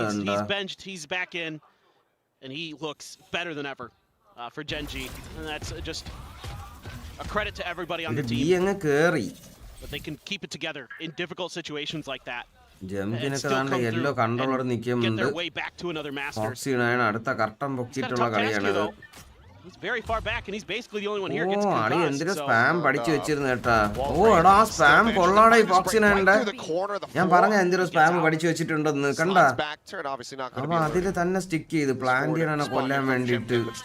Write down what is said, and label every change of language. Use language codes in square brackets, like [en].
[en] He's benched, he's back in, and he looks better than ever for Gen.G. And that's just a credit to everybody on the team. But they can keep it together in difficult situations like that. [ml] ജംപിനെ കാണാൻ yellow controller നിൽക്കുന്നുണ്ട്. Foxy9 അടുത്ത curtain പൊക്കിയിട്ടുള്ള കളിയാണിത്. [en] He's very far back and he's basically the only one here gets [ml] concussed. എന്തൊരു spam പഠിച്ചു വെച്ചിരുന്നു കേട്ടാ. എടാ spam കൊള്ളാടാ ഈ Foxy9ന്റെ. ഞാൻ പറഞ്ഞ എന്തൊരു സ്പാം പഠിച്ചു വെച്ചിട്ടുണ്ടെന്ന് കണ്ടാ. അപ്പൊ അതില് തന്നെ സ്റ്റിക്ക് ചെയ്ത് പ്ലാൻ ചെയ്യണ കൊല്ലാൻ വേണ്ടിട്ട്.